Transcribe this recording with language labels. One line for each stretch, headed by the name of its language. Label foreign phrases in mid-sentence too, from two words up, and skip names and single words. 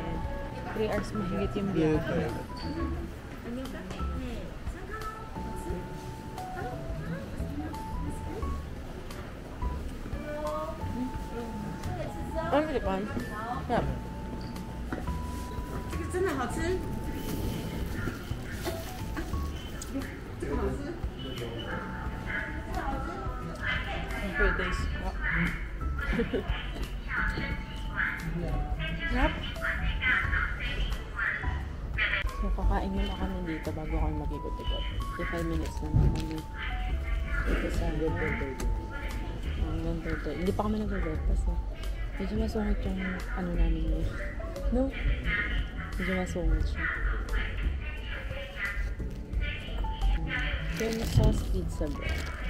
Filipino: 3 hours mahigit yung biyahe. Ano ba ito?
English: Yep.
Chinese: 这个真的好吃。
English: For this. Yep. So,
Filipino: kakain muna kami dito bago kami mag-ikot-ikot. 5 minutes naman kami. Dito sa hanggang 30. Hindi pa kami nag-breakfast eh. Medyo masungit yung namin yun. No? Medyo masungit siya.
English: Cream sauce pizza bread.